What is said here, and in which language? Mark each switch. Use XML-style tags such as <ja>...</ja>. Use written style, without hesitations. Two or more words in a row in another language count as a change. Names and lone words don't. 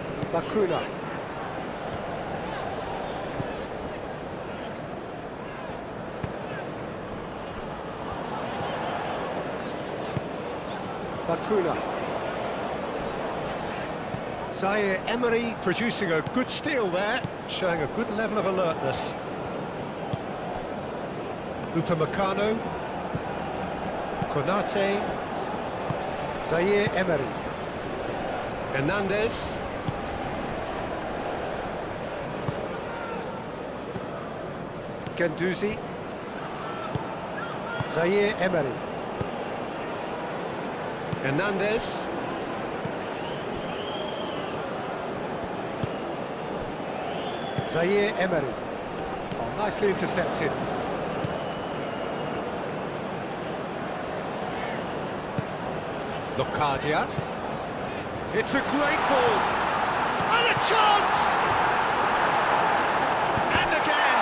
<en>Bakuna. Bakuna. Zaire Emery producing a good steal there, showing a good level of alertness. Upamecano. Konate. Zaire Emery. Hernandez. Guendouzi. Zaire Emery. Hernandez. Zaire Emery. Oh, nicely intercepted. Locadia. It's a great ball. And a chance! And again!</en>